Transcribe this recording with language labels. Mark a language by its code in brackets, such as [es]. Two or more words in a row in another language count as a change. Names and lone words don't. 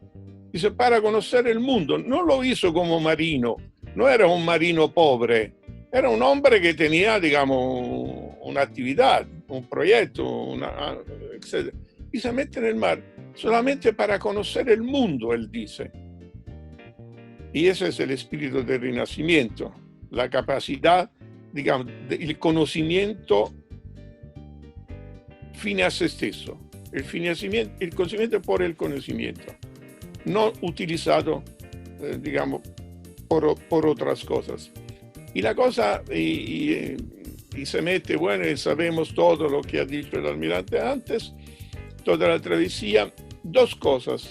[es] Dice, para conocer el mundo. No lo hizo como marino, no era un marino pobre, era un hombre que tenía, digamos, una actividad, un proyecto, etc. Y se mete en el mar solamente para conocer el mundo, él dice. Y ese es el espíritu del Renacimiento, la capacidad, digamos, el conocimiento [it] fine a se stesso, [es] el conocimiento por el conocimiento, no utilizado, digamos, por otras cosas. Y la cosa, y se mete, bueno, y sabemos todo lo que ha dicho el almirante antes, toda la travesía, 2 cosas.